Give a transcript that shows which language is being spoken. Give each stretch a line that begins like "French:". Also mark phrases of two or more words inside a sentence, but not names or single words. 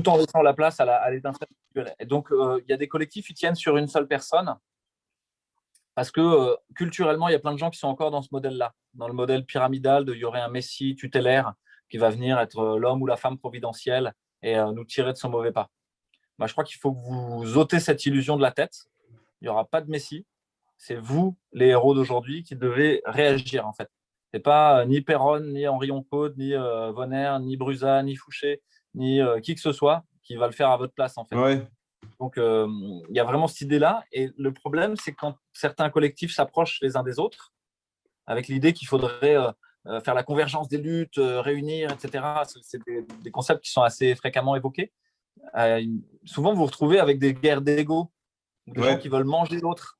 French: tout en laissant la place à l'étincelle individuelle. Et donc, il y a des collectifs qui tiennent sur une seule personne, parce que culturellement, il y a plein de gens qui sont encore dans ce modèle-là, dans le modèle pyramidal il y aurait un messie tutélaire qui va venir être l'homme ou la femme providentielle et nous tirer de son mauvais pas. Moi, je crois qu'il faut que vous ôtez cette illusion de la tête. Il n'y aura pas de messie. C'est vous, les héros d'aujourd'hui, qui devez réagir, en fait. Ce n'est pas ni Perron, ni Henri Oncourt, ni Vonner, ni Brusa, ni Fouché, ni qui que ce soit qui va le faire à votre place, en fait. Ouais. Donc, il y a vraiment cette idée-là. Et le problème, c'est quand certains collectifs s'approchent les uns des autres, avec l'idée qu'il faudrait faire la convergence des luttes, réunir, etc. C'est des concepts qui sont assez fréquemment évoqués. Souvent, vous vous retrouvez avec des guerres d'ego, des gens qui veulent manger l'autre.